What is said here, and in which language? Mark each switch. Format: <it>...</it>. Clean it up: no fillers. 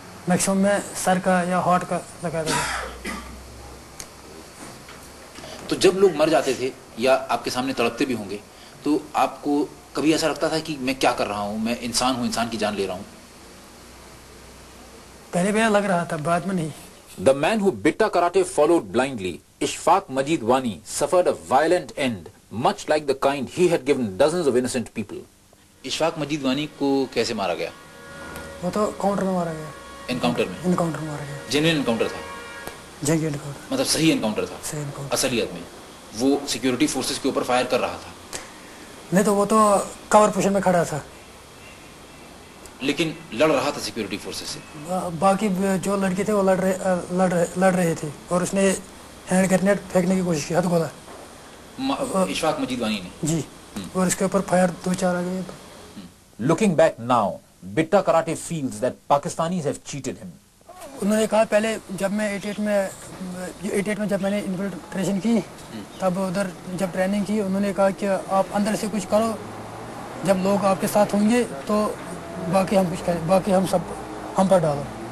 <ur>Maximum میں سر کا یا ہارٹ کا لگاتا تھا. تو جب لوگ مر جاتے تھے یا آپ کے سامنے تڑپتے بھی ہوں گے تو آپ کو کبھی ایسا لگتا تھا کہ میں کیا کر رہا ہوں, میں انسان ہوں, انسان کی جان لے رہا ہوں؟ پہلے بھی لگ رہا تھا, بعد میں نہیں.</ur> <en>The man who Bitta Karate followed blindly, Ishfaq Majid Wani, suffered a violent end, much like the kind he had given dozens of innocent people.</en> <ur>Ashfaq مجید وانی کو کیسے مارا گیا؟ وہ تو کاؤنٹر میں مارا گیا. انکاؤنٹر میں؟ انکاؤنٹر میں مارا گیا. جنرل انکاؤنٹر تھا؟ جنگی انکاؤنٹر. مطلب صحیح انکاؤنٹر تھا؟ صحیح انکاؤنٹر. اصلیت میں وہ سیکیورٹی فورسز کے اوپر فائر کر رہا تھا؟ نہیں تو وہ تو کور پوزیشن میں کھڑا تھا, لیکن لڑ رہا تھا سیکیورٹی فورسز سے. باقی جو لڑکے تھے وہ لڑ رہے تھے, اور اس نے ہینڈ گرنیڈ پھینکنے کی کوشش کی, ہتھ گولا. اشفاق مجید وانی نے؟ جی. اور اس کے اوپر فائر 2-4 آ گئے.</ur> <en>Looking back now, Bitta Karate feels that Pakistanis have cheated him.</en> <ur>انہوں نے کہا پہلے جب میں 88 میں جب میں نے انفلٹریشن کی, تب ادھر جب ٹریننگ کی, انہوں نے کہا کہ آپ اندر سے کچھ کرو, جب لوگ آپ کے ساتھ ہوں گے تو باقی ہم کچھ کریں, باقی ہم سب ہم پر ڈالو.</ur>